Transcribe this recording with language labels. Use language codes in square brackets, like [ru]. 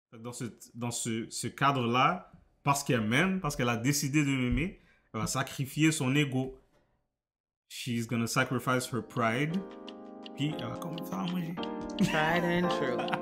[fr] Dans ce cadre-là, parce qu'elle m'aime, parce qu'elle a décidé de m'aimer, elle va sacrifier son ego. [en] She's gonna sacrifice her pride. [fr] Puis elle va quand même faire à manger. [en] Tried and true.